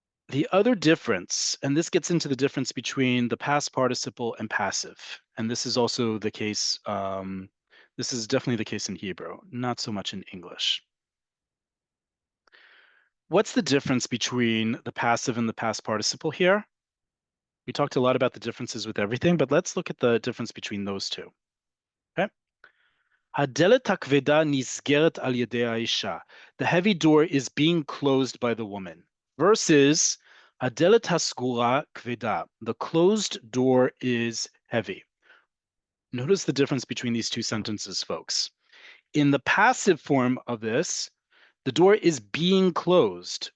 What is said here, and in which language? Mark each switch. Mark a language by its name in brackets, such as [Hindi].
[English] The other difference, and this gets into the difference between the past participle and passive, and this is also the case, this is definitely the case in Hebrew, not so much in English. What's the difference between the passive and the past participle here? We talked a lot about the differences with everything, but let's look at the difference between those two. Okay. [Hebrew] הדלת הכבדה נסגרת על ידי האישה. [English] The heavy door is being closed by the woman. Versus [Hebrew] הדלת הסגורה כבדה. [English] The closed door is heavy. Notice the difference between these two sentences, folks. In the passive form of this, the door is being closed.